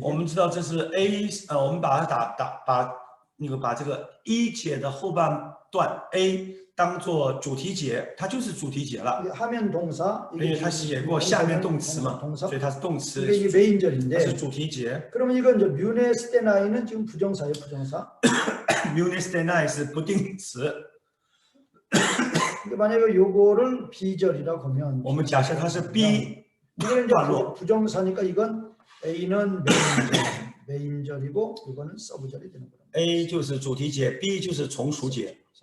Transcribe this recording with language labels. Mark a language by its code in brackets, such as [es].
[zh] 我们知道这是 A， 我们把它把这个1节的后半段 A 当做主题节，它就是主题节了。 [ko] 이게 하면 동사, [zh] 因为它写过下面动词嘛， [ko] 동사. [zh] 所以它是动词， [ko] 이게 [zh] 它是 [ko] 메인절인데 [zh] 主题节。 [ko] 그러면 이건 이제 뮤네스테나이는 지금 부정사예요, 부정사. [zh] Munistenai 是不定词， [ko] 근데 만약에 요거를 B절이라고 보면 [zh] 我们假设它是 B [ko] 이거는 이제 [zh] 段落， [ko] 부정사니까 이건 A는 메인절이고 이거는 서브절이 되는 거예요. [zh] A 就是主题节 ，B 就是从属节。